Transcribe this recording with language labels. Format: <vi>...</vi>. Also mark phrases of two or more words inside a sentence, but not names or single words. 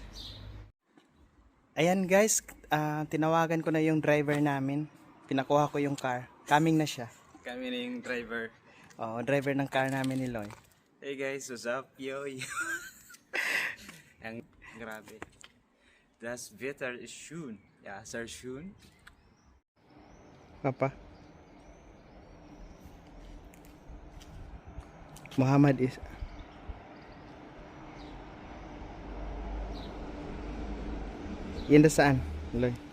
<tl>Ayan, guys. Tinawagan ko na yung driver namin. Pinakuha ko yung car. Coming na siya. Kami na yung driver. Oh, driver ng car namin ni Loy.</tl> <en>Hey guys, what's up? Yo.</en> <tl>Ang grabe.</tl> <de>Das Wetter ist schön. Ja, sehr schön. Papa.</de> <en>Muhammad is...</en> <tl>Yan da saan, Loy?</tl>